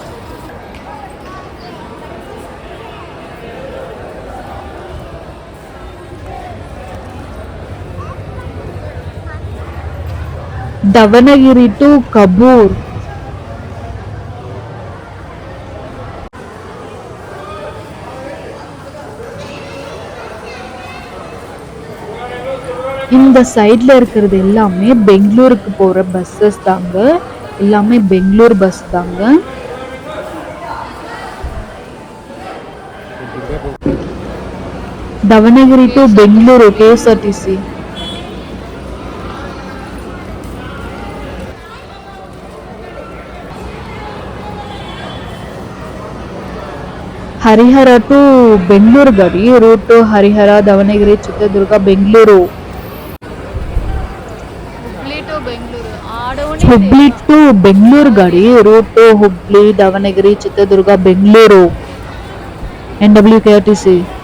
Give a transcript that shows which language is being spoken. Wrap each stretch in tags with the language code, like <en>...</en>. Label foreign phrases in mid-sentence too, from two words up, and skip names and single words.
<ta>தவணகிரி டு கபூர், இந்த சைட்ல இருக்கிறது எல்லாமே பெங்களூருக்கு போற பஸ்ஸஸ் தாங்க. எல்லாமே பெங்களூர் பஸ் தாங்க. தவணகிரி டு பெங்களூரு கேஎஸ்ஆர்டிசி.</ta> <kn>ಹರಿಹರ ಟು ಬೆಂಗಳೂರು ಗಾಡಿ ರೂಟ್ ಹರಿಹರ ದಾವಣಗೆರೆ ಚಿತ್ರದುರ್ಗ ಬೆಂಗಳೂರು. ಹುಬ್ಳಿ ಟು ಬೆಂಗಳೂರು ಗಾಡಿ ರೂಟ್ ಹುಬ್ಳಿ ದಾವಣಗೆರೆ ಚಿತ್ರದುರ್ಗ ಬೆಂಗಳೂರು NWKRTC.</kn>